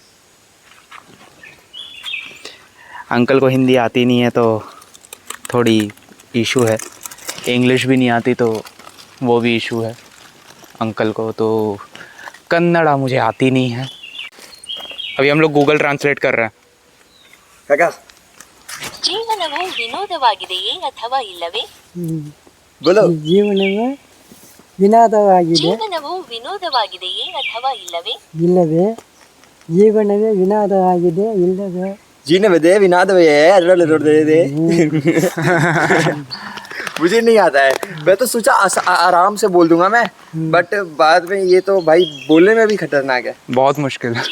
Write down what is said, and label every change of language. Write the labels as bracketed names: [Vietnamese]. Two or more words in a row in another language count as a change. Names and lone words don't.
[Hindi] अंकल को हिंदी आती नहीं है तो थोड़ी इशू है, इंग्लिश भी नहीं आती तो वो भी इशू है। अंकल को तो कन्नड़ा मुझे आती नहीं है। अभी हम लोग गूगल ट्रांसलेट कर रहे हैं। काका [Kannada] ಜೀವನವು ವಿನೋದವಾಗಿದೆಯೇ ಅಥವಾ ಇಲ್ಲವೇ? [Hindi] बोलो। [Kannada] ಜೀವನವೇ ವಿನೋದವಾಗಿದೆ ಜೀವನವು ವಿನೋದವಾಗಿದೆಯೇ ಅಥವಾ ಇಲ್ಲವೇ? ಇಲ್ಲವೇ? ಜೀವನವೇ ವಿನೋದವಾಗಿದೆ ಇಲ್ಲವೇ? [Hindi] जीने में दे विनाद में दे मुझे नहीं आता है। मैं तो सोचा आराम से बोल दूंगा मैं, बट बाद में ये तो भाई बोलने में भी खतरनाक है। बहुत मुश्किल है।